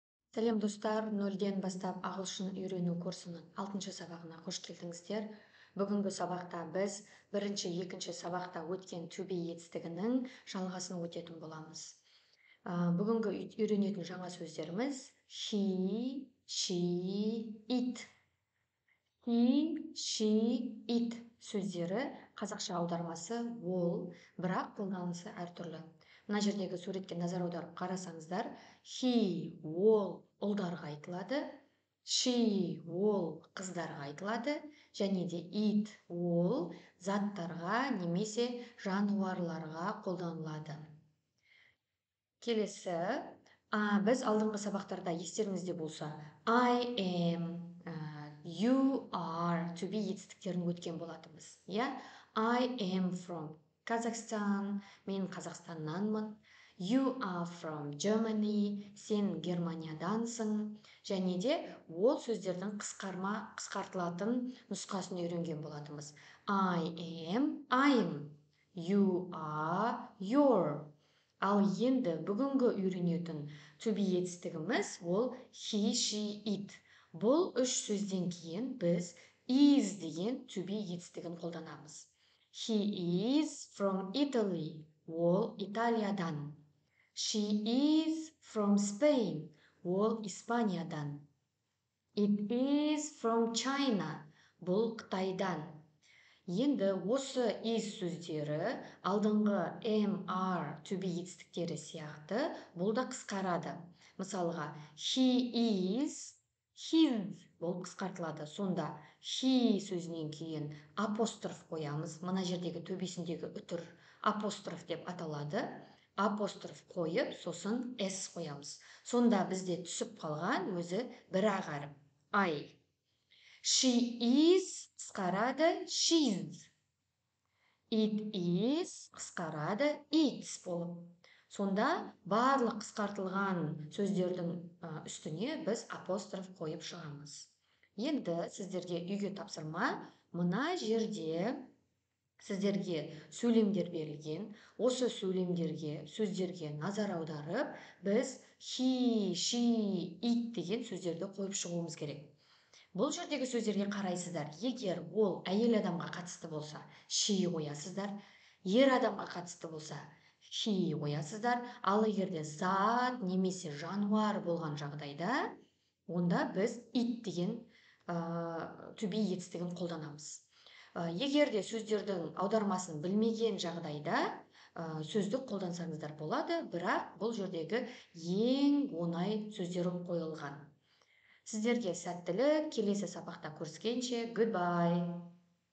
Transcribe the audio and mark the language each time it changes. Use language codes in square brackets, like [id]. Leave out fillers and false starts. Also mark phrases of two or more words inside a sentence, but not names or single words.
[kk] Сәлем достар, нөлден бастап ағылшын үйрену курсының 6-шы сабағына қош келдіңіздер. Бүгінгі сабақта біз бірінші, екінші сабақта өткен [en] to be [kk] етістігінің жалғасын өтетін боламыз. Бүгінгі үйренетін жаңа сөздеріміз [en] he, she, it. He, she, it [kk] сөздері қазақша аудармасы ол, бірақ қолданысы әртүрлі. Мына жердегі суретке назар аударып қарасаңыздар, he ол ұлдарға айтылады, she ол қыздарға айтылады, және де it ол заттарға немесе жануарларға қолданылады. Келесі, біз алдыңғы сабақтарда естеріңізде болса, [en] I am, you are, to be [kk] етістіктерін өткен болатынбыз. [en] I am from Kazakhstan, [kk] мен Қазақстаннанмын. [en] You are from Germany, [kk] сен Германиядансың. Және де ол сөздердің қысқартылатын нұсқасын үйренген болатынбыз. [en] I am, I'm. You are, you're. [kk] Ал енді бүгінгі үйренетін [en] to be [kk] етістігіміз ол [en] he, she, it. [kk] Бұл үш сөзден кейін біз is деген [en] to be [kk] етістігін қолданамыз. [en] He is from Italy. [kk] Ол Италиядан. [en] She is from Spain. [kk] Ол Испаниядан. [en] It is from China. [kk] Бұл Қытайдан. Енді осы is сөздері алдыңғы [en] am, are, to be [kk] етістіктері сияқты бұл да қысқарады. Мысалға, [en] he is, his [kk] болып қысқартылады. Сонда he сөзінен кейін апостроф қоямыз. Мына жердегі төбесіндегі үтір апостроф деп аталады. Апостроф қойып, сосын s қоямыз. Сонда бізде түсіп қалған өзі бір ақ әріп. [en] I. She is қысқарады she's. It is қысқарады it's болып. [kk] Сонда барлық қысқартылған сөздердің үстіне біз апостроф қойып шығамыз. Енді сіздерге үйге тапсырма. Мына жерде сіздерге сөйлемдер берілген. Осы сөйлемдерге, сөздерге назар аударып, біз [en] he, she, it [kk] деген сөздерді қойып шығуымыз керек. Бұл жердегі сөздерге қарайсыздар. Егер ол әйел адамға қатысты болса, she қоясыздар. Ер адамға қатысты болса, he қоясыздар. Ал егерде зат немесе жануар болған жағдайда, онда біз it деген [en] to be [kk] етістігін қолданамыз. Егерде сөздердің аудармасын білмеген жағдайда, сөздік қолдансаңыздар болады, бірақ бұл жердегі ең оңай сөздер қойылған. Сіздерге сәттілік, келесі сабақта көріскенше, goodbye.